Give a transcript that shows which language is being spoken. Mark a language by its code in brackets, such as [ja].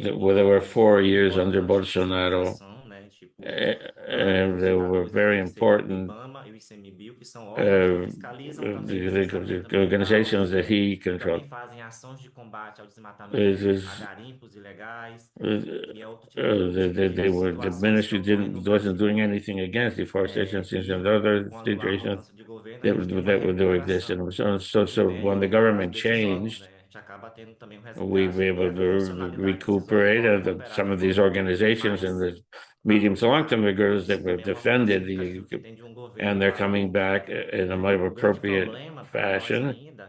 [en] There were 4 years under Bolsonaro, and they were very important. The organizations that he controlled. [pt] Também fazem ações de combate ao desmatamento, a garimpos ilegais. [en] The ministry wasn't doing anything against deforestation since another situation that were existing. So when the government changed, we were able to recuperate some of these organizations and the medium to long-term figures that were defended, and they're coming back in a more appropriate fashion.